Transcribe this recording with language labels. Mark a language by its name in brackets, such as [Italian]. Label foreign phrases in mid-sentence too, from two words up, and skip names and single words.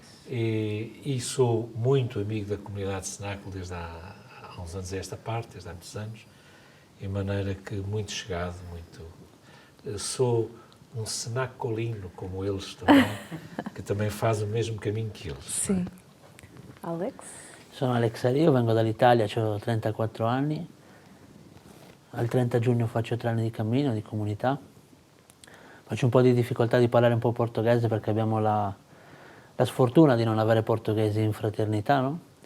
[Portuguese] E sou muito amigo da comunidade Cenáculo desde há uns anos a esta parte, desde há muitos anos, de maneira que muito chegado, muito... Sou um cenacolino, como eles também, que também faz o mesmo caminho que eles. Sim. Alex? [Italian] Sono Alex Ario, vengo dall'Italia, ho 34 anni. Al 30 giugno faccio 3 anni di cammino, di comunità. Faccio un po' di difficoltà di parlare un po' portoghese perché abbiamo la sfortuna di non avere portoghesi in fraternità, no?